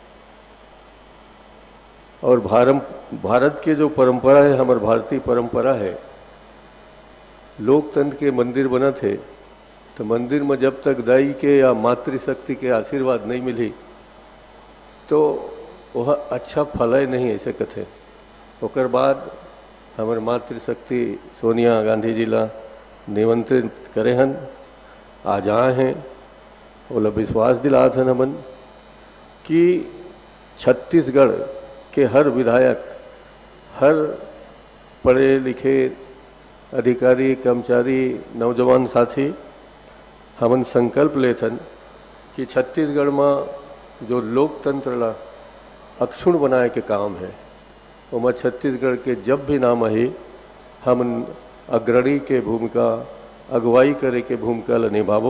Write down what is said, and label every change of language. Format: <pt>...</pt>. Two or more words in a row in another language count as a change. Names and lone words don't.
<hne>और भारत के जो परंपरा है, हमारे भारतीय परंपरा है, लोकतंत्र के मंदिर बना थे तो मंदिर में जब तक दाई के या मातृशक्ति के आशीर्वाद नहीं मिली तो वह अच्छा फल नहीं ऐसे कथे। ओकर बाद हमारे मातृशक्ति सोनिया गांधी जी ला निमंत्रित करे हन, आज आए हैं, ओला विश्वास दिलात हन हमन कि छत्तीसगढ़ के हर विधायक, हर पढ़े लिखे अधिकारी, कर्मचारी, नौजवान साथी हमन संकल्प लेथन कि छत्तीसगढ़ में जो लोकतंत्र ला अक्षुण बनाए के काम है वो छत्तीसगढ़ के जब भी नाम आई हमन अग्रणी के भूमिका, अगुवाई करे के भूमिका ला निभावो।</hne>